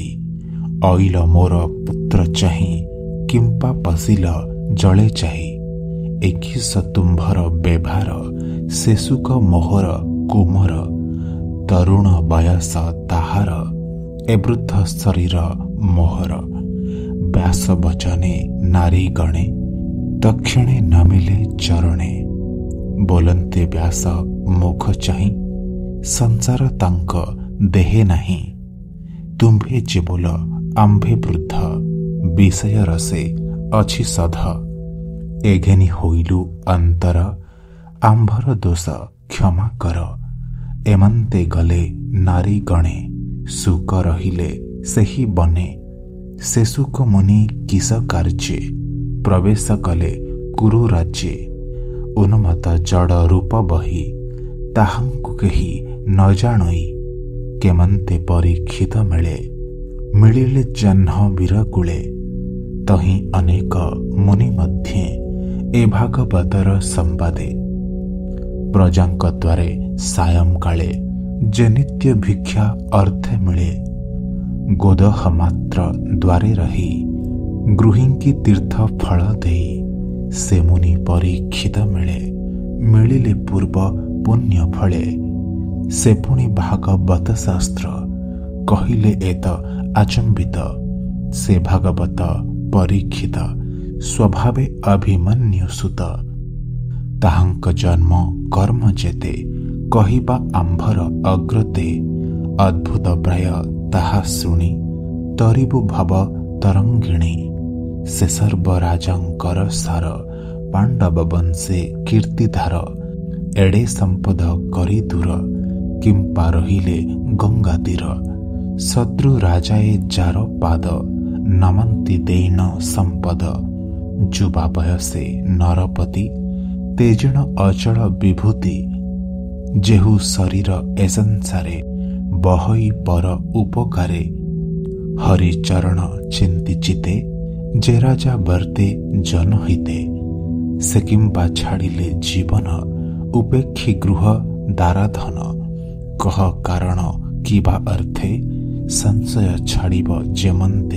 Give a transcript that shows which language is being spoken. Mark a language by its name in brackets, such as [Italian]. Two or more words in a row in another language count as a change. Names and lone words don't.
[Odia] ଅଇଲ ମୋର ପୁତ୍ର ଚାହିଁ କିମ୍ପା ପଶିଲ ଜଳେ ଚାହିଁ। ଏକିସ ତୁମ୍ଭର ବ୍ୟବହାର ସେ ଶୁକ ମୋହର କୁମର। ତରୁଣ ବୟସ ତାହାର ଏ ବୃଦ୍ଧ ଶରୀର ମୋହର। ବ୍ୟାସ ବଚନେ ନାରୀ ଗଣେ ଦକ୍ଷିଣେ ନମିଲେ ଚରଣେ। ବୋଲନ୍ତେ ବ୍ୟାସ ମୁଖ ଚାହିଁ ସଂସାର ତାଙ୍କ ଦେହେ ନାହିଁ। ତୁମ୍ଭେ ଯେ ବୋଲ ଆମ୍ଭେ ବୃଦ୍ଧ ବିଷୟ ରସେ ଅଛି ସଧ। ଏଘେନି ହୋଇଲୁ ଅନ୍ତର ଆମ୍ଭର ଦୋଷ କ୍ଷମା କର। ଏମନ୍ତେ ଗଲେ ନାରୀ ଗଣେ ଶୁକ ରହିଲେ ସେହି ବନେ। ସେ ଶୁକ ମୁନି କିସ କାର୍ଯ୍ୟେ ପ୍ରବେଶ କଲେ କୁରୁ ରାଜ୍ୟେ। ଉନ୍ମତ୍ତ ଜଡ଼ ରୂପ ବହି ତାହାଙ୍କୁ କେହି ନ ଜାଣଇ। କେମନ୍ତେ ପରୀକ୍ଷିତ ମିଳେ ମିଳିଲେ ଜହ୍ନ ବୀରକୁଳେ। ତହିଁ ଅନେକ ମୁନି ମଧ୍ୟେ ଏ ଭାଗବତର ସଂବାଦେ। ପ୍ରଜାଙ୍କ ଦ୍ୱାରେ ସାୟଂ କାଳେ ଯେ ନିତ୍ୟ ଭିକ୍ଷା ଅର୍ଥେ ମିଳେ। ଗୋଦହ ମାତ୍ର ଦ୍ୱାରେ ରହି ଗୃହୀଙ୍କି ତୀର୍ଥ ଫଳ ଦେଇ। ସେ ମୁନି ପରୀକ୍ଷିତ ମିଳେ ମିଳିଲେ ପୂର୍ବ ପୁଣ୍ୟ ଫଳେ। ସେ ପୁଣି ଭାଗବତ ଶାସ୍ତ୍ର କହିଲେ ଏତ ଆଚମ୍ବିତ। ସେ ଭାଗବତ ପରୀକ୍ଷିତ ସ୍ୱଭାବେ ଅଭିମନ୍ୟୁ ସୁତ। ତାହାଙ୍କ ଜନ୍ମ କର୍ମ ଯେତେ କହିବା ଆମ୍ଭର ଅଗ୍ରତେ। ଅଦ୍ଭୁତ ପ୍ରାୟ ତାହା ଶୁଣି ତରିବୁ ଭବ ତରଙ୍ଗିଣୀ। ସେ ସର୍ବ ରାଜାଙ୍କର ସାର ପାଣ୍ଡବ ବଂଶେ କୀର୍ତ୍ତିଧାର। ଏଡେ ସମ୍ପଦ କରି ଦୂର କିମ୍ପା ରହିଲେ ଗଙ୍ଗା ତୀର। ଶତ୍ରୁ ରାଜାଏ ଯାର ପାଦ ନମନ୍ତି ଦେନ ସମ୍ପଦ। ଯୁବା ବୟସେ ନରପତି ତେଜିଣ ଅଚଳ ବିଭୂତି। ଯେହୁ ଶରୀର ଏ ସଂସାରେ ବହଇ ପର ଉପକାରେ। ହରିଚରଣ ଚିନ୍ତି ଚିତ୍ତେ ଯେ ରାଜା ବର୍ତ୍ତେ ଜନହିତେ। ସେ କିମ୍ବା ଛାଡ଼ିଲେ ଜୀବନ ଉପେକ୍ଷି ଗୃହ ଦାରାଧନ। କହ କାରଣ କିବା ଅର୍ଥେ ସଂଶୟ ଛାଡ଼ିବ ଯେମନ୍ତେ।